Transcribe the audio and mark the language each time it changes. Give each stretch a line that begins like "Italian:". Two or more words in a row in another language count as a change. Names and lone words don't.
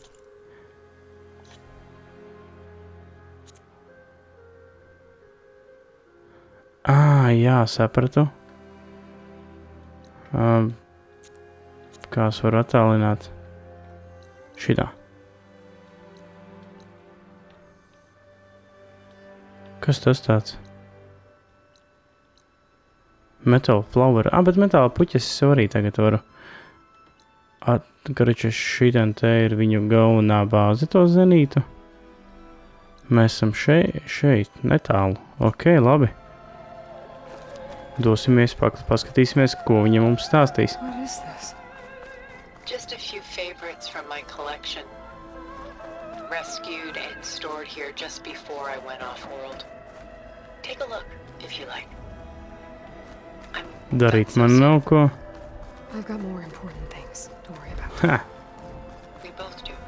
Latvian: Jā, sapratu. Kā es varu attālināt? Šitā. Kas tas tāds?
English: Metal flower.
Latvian: Bet metāla puķes es arī tagad varu. Karača šitien te ir viņu galvenā bāze to zenītu. Mēs esam šeit, netālu. Ok, labi. Dosimies, paskatīsimies, ko viņa mums stāstīs.
English: What is this? Just a few favorites from my collection. Rescued and stored here just before I went off-world. Take a look, if you like.
Latvian: Darīt man nav ko.
English: I've got more important things to worry about. Ha! We both do.